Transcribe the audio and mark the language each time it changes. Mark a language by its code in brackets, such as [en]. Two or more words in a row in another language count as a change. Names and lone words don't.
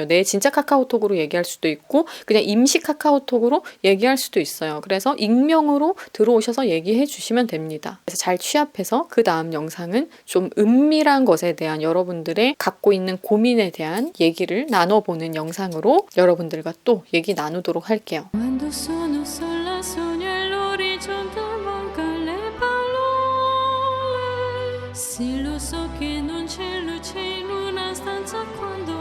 [ko] 내 진짜 카카오톡으로 얘기할 수도 있고 그냥 임시 카카오톡으로 얘기할 수도 있어요. 그래서 익명으로 들어오셔서 얘기해 주시면 됩니다. 그래서 잘 취합해서 그 다음 영상은 좀 은밀한 것에 대한 여러분들의 갖고 있는 고민에 대한 얘기를 나눠보는 영상으로 여러분들과 또 얘기 나누도록 할게요. [it] Quando sono sola sogno all'orizzonte mancano le parole. Sì, lo so che non c'è luce in una stanza qua